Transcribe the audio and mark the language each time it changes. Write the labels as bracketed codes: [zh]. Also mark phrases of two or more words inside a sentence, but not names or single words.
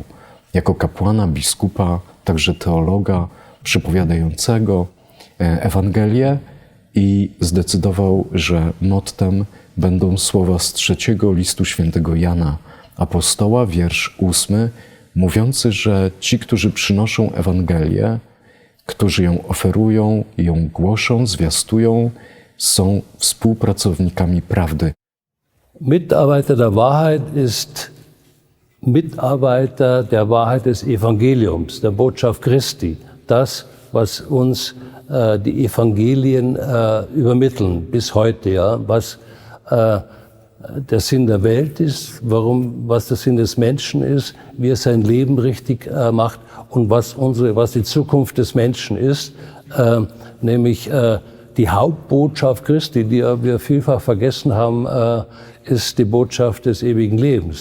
[pl] jako kapłana, biskupa, także teologa przypowiadającego Ewangelię i zdecydował, że mottem będą słowa z 3 listu świętego Jana Apostoła, wiersz 8, mówiący, że ci, którzy przynoszą Ewangelię, którzy ją oferują, ją głoszą, zwiastują, są współpracownikami prawdy. [de] Mitarbeiter der Wahrheit ist Mitarbeiter der Wahrheit des Evangeliums, der Botschaft Christi. Das, was uns die Evangelien übermitteln bis heute, ja, was der Sinn der Welt ist, was der Sinn des Menschen ist, wie er sein Leben richtig macht und was die Zukunft des Menschen ist, nämlich die Hauptbotschaft Christi, die wir vielfach vergessen haben, ist die Botschaft des ewigen Lebens.